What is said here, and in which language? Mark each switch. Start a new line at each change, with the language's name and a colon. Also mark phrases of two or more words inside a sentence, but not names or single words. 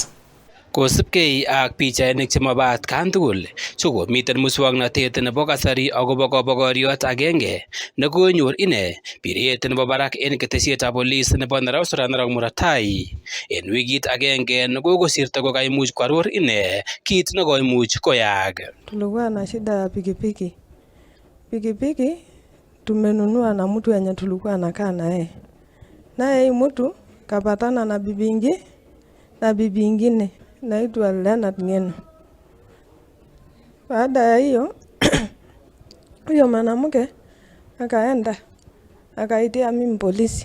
Kalenjin: Kosipkei ak pichainik chemaba atkan tugul chokomiten muswoknotet nebo kasari akobo kobokoriot agenge nekonyor ine biret nebo barak en ketesietab polis nebo Narosura Narok Murot Tai en wikit agenge nekokosirto kokaimuch kwaror ine kit nekoimuch koyaak.
Swahili: Tulikuwa na shida ya pikipiki. Pikipiki tumenunua na mtu yenye tulikuwa nakaa naye. Naye mtu kapatana na bibi ingine naitwa Leonard Ngeno. Baada ya hiyo huyo mwanamke akaenda akaitia mimi polisi.